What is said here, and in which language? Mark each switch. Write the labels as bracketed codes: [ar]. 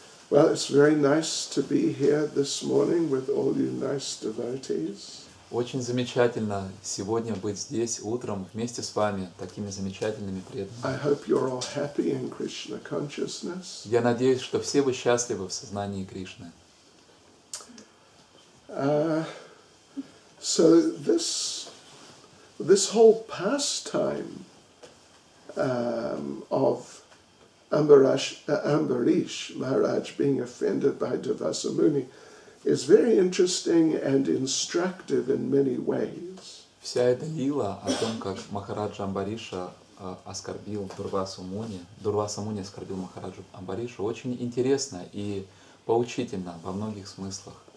[en] Well, it's very nice to be here this morning with all you nice devotees. [ru] Очень замечательно сегодня быть здесь утром вместе с вами, такими замечательными преданными. [en] I hope you're all happy in Krishna consciousness. [ru] Я надеюсь, что все вы счастливы в сознании Кришны. [en] So this whole pastime of Ambarish Maharaj being offended by Durvasa Muni is very interesting and instructive in many ways. [ru] Вся эта лила о том, как Махараджа Амбариша оскорбил Дурвасу Муни, Дурваса Муни оскорбил Махараджу Амбаришу, очень интересно и поучительно во многих смыслах.